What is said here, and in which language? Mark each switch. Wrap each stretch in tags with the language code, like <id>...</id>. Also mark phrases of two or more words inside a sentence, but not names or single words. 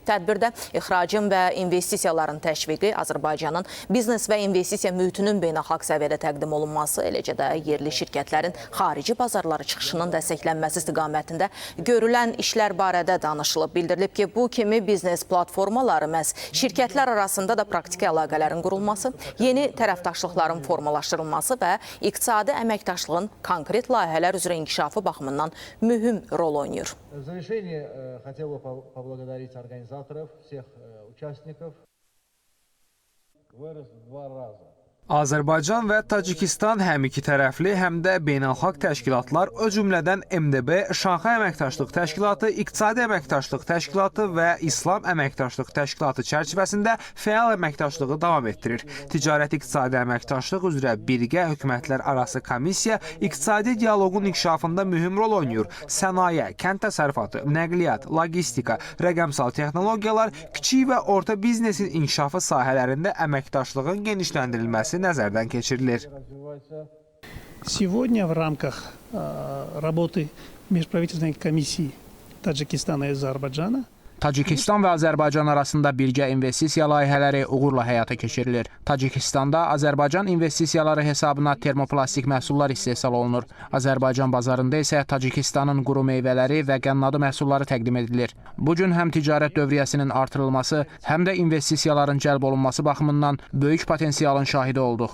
<az>Tədbirdə ixracın və investisiyaların təşviqi, Azərbaycanın biznes və investisiya mühitinin beynəlxalq səviyyədə təqdim olunması, eləcə də yerli şirkətlərin xarici bazarlara çıxışının dəstəklənməsi istiqamətində görülən işlər barədə danışılıb. Bildirilib ki, bu kimi biznes platformaları məhz şirkətlər arasında da praktiki əlaqələrin qurulması, yeni tərəfdaşlıqların formalaşdırılması və iqtisadi əməkdaşlığın konkret layihələr üzrə inkişafı baxımından mühüm rol oynayır.</az> <ru>В завершение хотел бы поблагодарить организаторов, всех участников. Вырос в 2 раза.</ru> <az>Azərbaycan və Tacikistan həm iki tərəfli, həm də beynəlxalq təşkilatlar, o cümlədən MDB, Şanxay Əməkdaşlıq Təşkilatı, İqtisadi Əməkdaşlıq Təşkilatı və İslam Əməkdaşlıq Təşkilatı çərçivəsində fəal əməkdaşlığı davam etdirir. Ticarət-iqtisadi əməkdaşlıq üzrə birgə hökumətlər arası komissiya iqtisadi dialoqun inkişafında mühüm rol oynayır. Sənaye, kənd təsərrüfatı, nəqliyyat, logistika, rəqəmsal texnologiyalar, kiçik və orta biznesin inkişafı sahələrində əməkdaşlığın genişləndirilməsi nəzərdən keçirilir.</az> <ru>Сегодня в рамках работы межправительственной комиссии Таджикистана и Азербайджана</ru> <az>Tacikistan və Azərbaycan arasında birgə investisiya layihələri uğurla həyata keçirilir. Tacikistanda Azərbaycan investisiyaları hesabına termoplastik məhsullar istehsal olunur. Azərbaycan bazarında isə Tacikistanın quru meyvələri və qənnadı məhsulları təqdim edilir. Bu gün həm ticarət dövriyyəsinin artırılması, həm də investisiyaların cəlb olunması baxımından böyük potensialın şahidi olduq.</az>